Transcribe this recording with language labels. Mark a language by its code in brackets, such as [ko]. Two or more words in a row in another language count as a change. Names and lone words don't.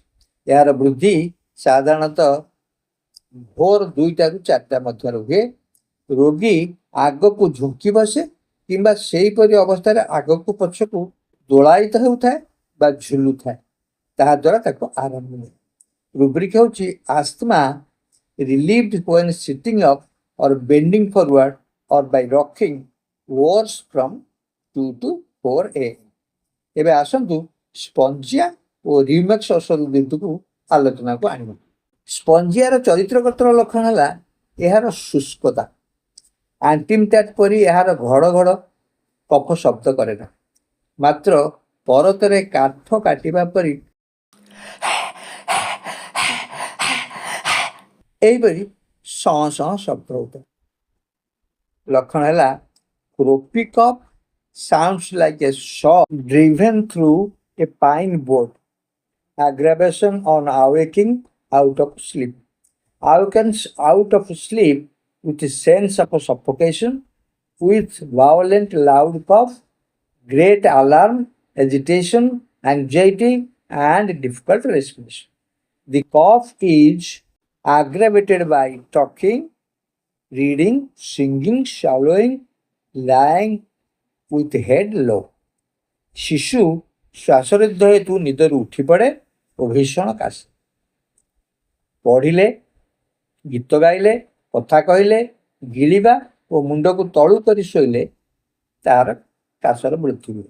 [or] ଏହାର ବୃଦ୍ଧି ସାଧାରଣତଃ ଭୋର 2ଟାରୁ 4ଟା ମଧ୍ୟରେ ହୁଏ। ରୋଗୀ ଆଗକୁ ଝୁଙ୍କି ବସେ କିମ୍ବା ସେହିପରି ଅବସ୍ଥାରେ ଆଗକୁ ପଛକୁ ଦୋଳାୟିତ ହେଉଥାଏ ବା ଝୁଲୁଥାଏ, ତାହାଦ୍ୱାରା ତାକୁ ଆରାମ ମିଳେ। ରୁବ୍ରିକ୍ ହେଉଛି ଆସ୍ଥମା [en] relieved when sitting up or bending forward or by rocking worse from 2 to 4 AM। [or] ଏବେ ଆସନ୍ତୁ ସ୍ପଞ୍ଜିଆ ଓ ରିଉମେକ୍ସ ଔଷଧ ଦୁଇଟିକୁ ଆଲୋଚନାକୁ ଆଣିବା। ସ୍ପଞ୍ଜିଆର ଚରିତ୍ରଗତ ଲକ୍ଷଣ ହେଲା ଏହାର ଶୁଷ୍କତା। ଆଣ୍ଟିମଟ୍ୟାଟ୍ ପରି ଏହାର ଘଡ଼ ଘଡ଼ କଫ ଶବ୍ଦ କରେ ନା, ମାତ୍ର ପରତରେ କାଠ କାଟିବା ପରି ଏହିପରି ସଁ ସଁ ଶବ୍ଦ ହେଉଥାଏ। ଲକ୍ଷଣ ହେଲା [en] croupy cough sounds like a saw driven through a pine board, aggravation on awaking out of sleep, awakens out of sleep with a sense of suffocation, with violent loud cough, great alarm, agitation, anxiety, and difficult respiration. The cough is aggravated by talking, reading, singing, swallowing, lying with head low। [or] ଶିଶୁ ଶ୍ୱାସରୁଦ୍ଧ ହେତୁ ନିଦରୁ ଉଠି ପଡ଼େ ଓ ଭୀଷଣ କାଶେ। ପଢ଼ିଲେ, ଗୀତ ଗାଇଲେ, କଥା କହିଲେ, ଗିଳିବା ଓ ମୁଣ୍ଡକୁ ତଳୁ କରି ଶୋଇଲେ ତାର କାଶର ବୃଦ୍ଧି ହୁଏ।